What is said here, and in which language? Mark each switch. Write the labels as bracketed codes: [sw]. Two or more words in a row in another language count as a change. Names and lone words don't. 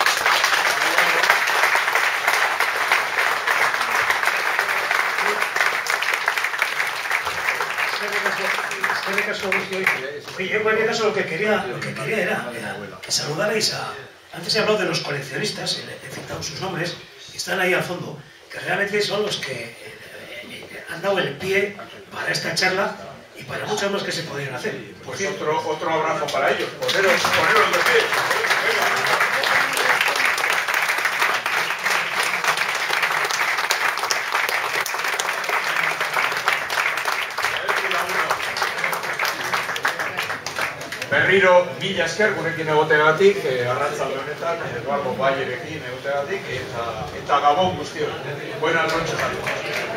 [es] Yo en cualquier caso lo que quería era que saludarais a... Antes he hablado de los coleccionistas, he citado sus nombres, que están ahí al fondo, que realmente son los que han dado el pie para esta charla y para muchas más que se podrían hacer. Pues otro abrazo para ellos, poneros de pie. [eu] Berriro mila esker gurekin egoteagatik, arratsalde honetan, Eduardo Bayerekin egoteagatik, eta Gabon guztioi. [es] Buenas noches a todos.